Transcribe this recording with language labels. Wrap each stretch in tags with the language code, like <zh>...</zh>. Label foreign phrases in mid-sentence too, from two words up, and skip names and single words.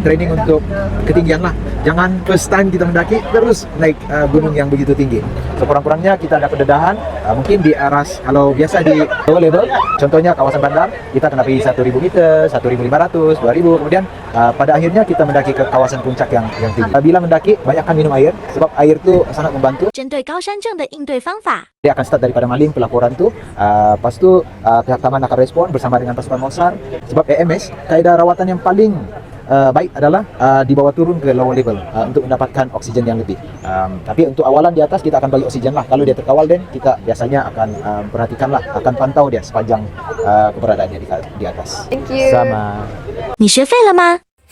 <ms>Training untuk ketinggian lah. Jangan</ms> <en>first time</en> <ms>kita mendaki terus naik gunung yang begitu tinggi. Sekurang-kurangnya kita ada pendedahan mungkin di aras, kalau biasa di</ms> <en>lower level,</en> <ms>contohnya kawasan bandar, kita kena pergi 1000 meter, 1500, 2000, kemudian pada akhirnya kita mendaki ke kawasan puncak yang tinggi. Bila mendaki, banyakkan minum air sebab air itu sangat membantu.</ms> <zh>针对高山症的应对方法，</zh> <ms>Dia akan start daripada maling pelaporan tu, lepas tu pihak taman akan respon bersama dengan pasukan Mosar. Sebab EMS, kaedah rawatan yang paling baik adalah dibawa turun ke</ms> <en>lower level</en> <ms>untuk mendapatkan oksigen yang lebih. Tapi untuk awalan di atas kita akan bagi oksigen lah. Kalau dia terkawal, dan kita biasanya akan perhatikan lah, akan pantau dia sepanjang keberadaannya di atas.</ms> <en>Thank you.</en> <ms>Sama.</ms> <zh>你学废了吗？</zh>